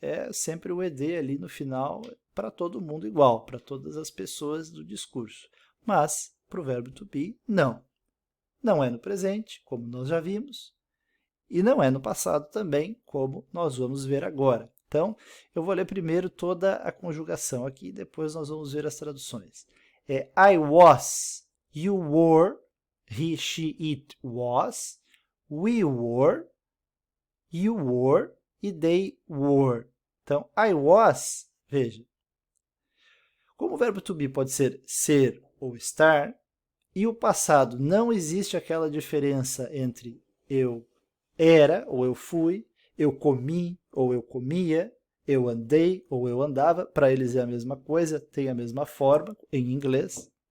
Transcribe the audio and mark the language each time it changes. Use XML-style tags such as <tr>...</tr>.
<pt>É sempre o ED ali no final para todo mundo igual, para todas as pessoas do discurso. Mas, para o verbo to be, não. Não é no presente, como nós já vimos, e não é no passado também, como nós vamos ver agora. Então, eu vou ler primeiro toda a conjugação aqui, depois nós vamos ver as traduções.</pt> <en>I was, you were, he, she, it was, we were, you were e they were.</en> <pt>Então, I was, veja, como o verbo to be pode ser ou estar, e o passado não existe aquela diferença entre eu era ou eu fui, eu comi ou eu comia, eu andei ou eu andava, para eles é a mesma coisa, tem a mesma forma em inglês.</pt>